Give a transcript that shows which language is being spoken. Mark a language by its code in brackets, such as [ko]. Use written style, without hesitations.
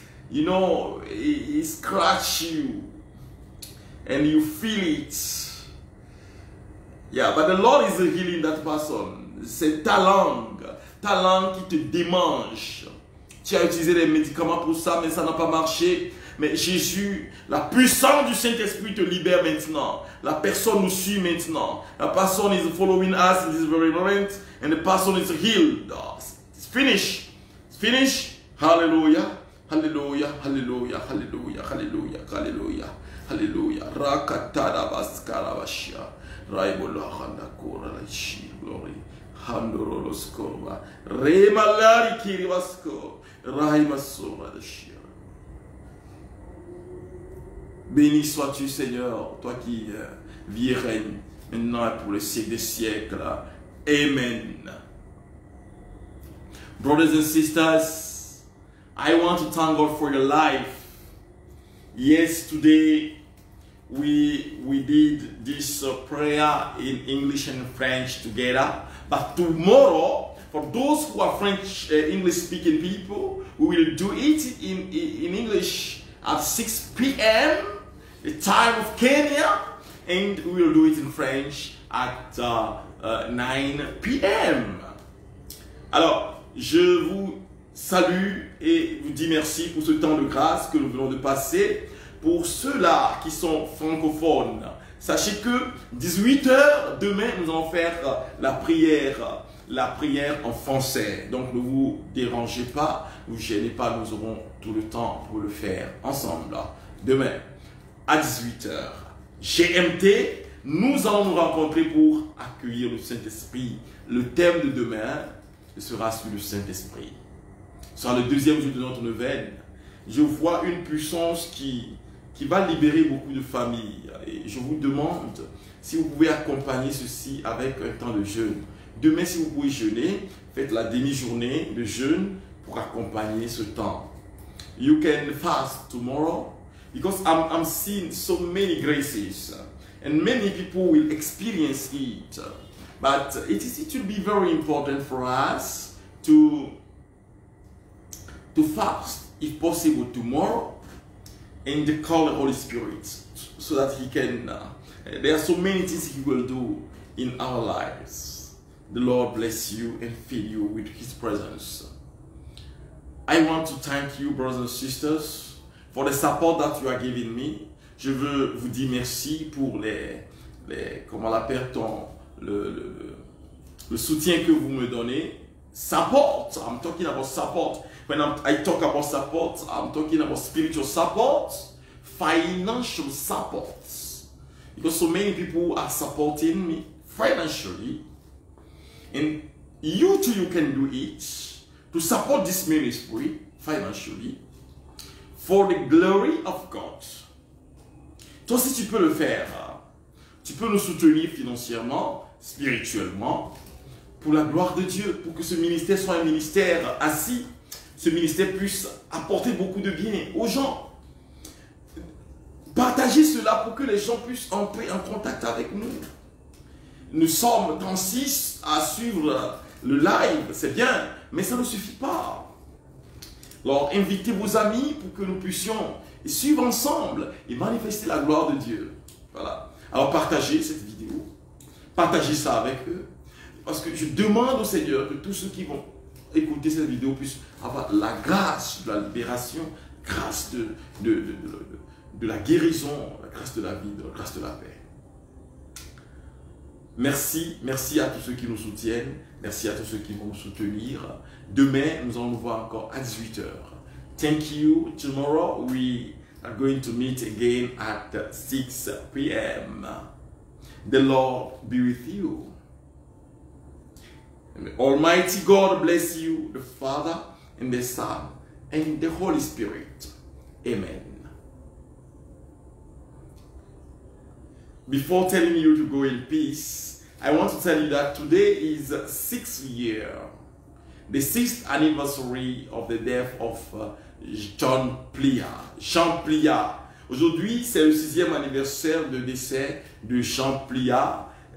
[en] You know, he scratch you and you feel it. Yeah, but the Lord is healing that person. [fr] C'est ta langue qui te démange. Tu as utilisé des médicaments pour ça, mais ça n'a pas marché. Mais Jésus, la puissance du Saint-Esprit te libère maintenant. La personne nous suit maintenant. La personne [en] is following us in this very moment, and the person is healed. It's finished. It's finished. Hallelujah. Hallelujah, hallelujah, hallelujah, hallelujah, hallelujah, hallelujah. Rakatada baskarabashia. Raibola handakura lashi glory. Handorolos korba. Remalari kirivasko. Raimasora de shia. [fr] Béni sois-tu, Seigneur, toi qui vis et règnes maintenant et pour les siècles des siècles. Amen. [en] Brothers and sisters, I want to thank God for your life. Yes, today we did this prayer in English and French together. But tomorrow, For those who are French, English speaking people, we will do it in English at 6 p.m. the time of Kenya, and we will do it in French at 9 p.m. [fr] Alors, je vous salue et vous dis merci pour ce temps de grâce que nous venons de passer. Pour ceux-là qui sont francophones, sachez que 18h, demain, nous allons faire la prière en français. Donc ne vous dérangez pas, ne vous gênez pas, nous aurons tout le temps pour le faire ensemble. Demain, à 18h, GMT, nous allons nous rencontrer pour accueillir le Saint-Esprit. Le thème de demain sera sur le Saint-Esprit. Ce sera le deuxième jour de notre neuvaine. Je vois une puissance qui va libérer beaucoup de familles. Et je vous demande si vous pouvez accompagner ceci avec un temps de jeûne. Demain, si vous pouvez jeûner, faites la demi-journée de jeûne pour accompagner ce temps. [en] You can fast tomorrow because I'm seeing so many graces and many people will experience it. But it will be very important for us to fast, if possible, tomorrow and call the Holy Spirit so that He can, there are so many things He will do in our lives. The Lord bless you and fill you with His presence. I want to thank you, brothers and sisters, for the support that you are giving me. [fr] Je veux vous dire merci pour comment on l'appelle, le soutien que vous me donnez. [en] Support, I'm talking about support. When I talk about support, I'm talking about spiritual support, financial support. Because so many people are supporting me financially. And you too, you can do it to support this ministry financially for the glory of God. [fr] Toi aussi, tu peux le faire. Tu peux nous soutenir financièrement, spirituellement, pour la gloire de Dieu, pour que ce ministère soit un ministère assis, ce ministère puisse apporter beaucoup de bien aux gens. Partagez cela pour que les gens puissent entrer en contact avec nous. Nous sommes 36 à suivre le live, c'est bien, mais ça ne suffit pas. Alors, invitez vos amis pour que nous puissions suivre ensemble et manifester la gloire de Dieu. Voilà. Alors, partagez cette vidéo, partagez ça avec eux, parce que je demande au Seigneur que tous ceux qui vont écouter cette vidéo puissent avoir la grâce de la libération, grâce de la guérison, la grâce de la vie, la grâce de la paix. Merci, merci à tous ceux qui nous soutiennent, merci à tous ceux qui vont nous soutenir. Demain, nous allons nous voir encore à 18h. [en] Thank you. Tomorrow, we are going to meet again at 6 p.m. The Lord be with you. And Almighty God bless you, the Father and the Son and the Holy Spirit. Amen. Before telling you to go in peace, I want to tell you that today is the 6th year, the 6th anniversary of the death of John Pliat. Jean Pliat. [fr] Aujourd'hui, c'est le 6e anniversaire de décès de Jean Pliat.